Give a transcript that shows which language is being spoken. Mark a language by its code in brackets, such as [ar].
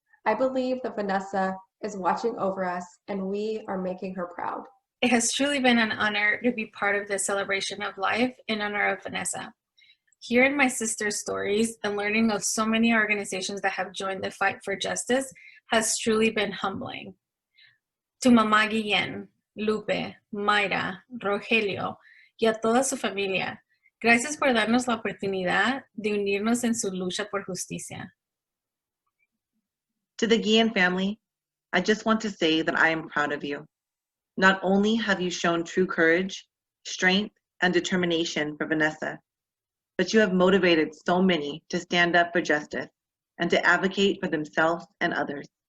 [en] I believe that Vanessa is watching over us and we are making her proud. It has truly been an honor to be part of this celebration of life in honor of Vanessa. Hearing my sister's stories and learning of so many organizations that have joined the fight for justice has truly been humbling. To [es] Mamá Guillen, Lupe, Mayra, Rogelio y a toda su familia, gracias por darnos la oportunidad de unirnos en su lucha por justicia. [en] To the Guillen family, I just want to say that I am proud of you. Not only have you shown true courage, strength, and determination for Vanessa, but you have motivated so many to stand up for justice and to advocate for themselves and others.